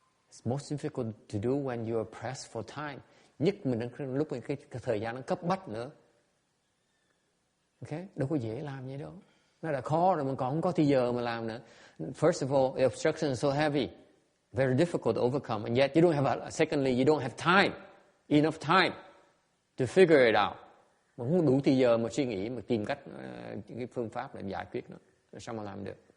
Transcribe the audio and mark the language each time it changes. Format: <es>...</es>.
<en>It's most difficult to do when you are pressed for time.</en> <vi>Nhất mình đang lúc cái thời gian nó cấp bách nữa. Okay? Đâu có dễ làm vậy đâu. Nó đã khó rồi, mình còn không có thì giờ mà làm nữa.</vi> <en>First of all, the obstruction is so heavy, very difficult to overcome, and yet you don't have. Secondly, you don't have time, enough time to figure it out.</en> <vi>Mà không đủ thì giờ mà suy nghĩ, mà tìm cách cái phương pháp để giải quyết nó, sao mà làm được?</vi>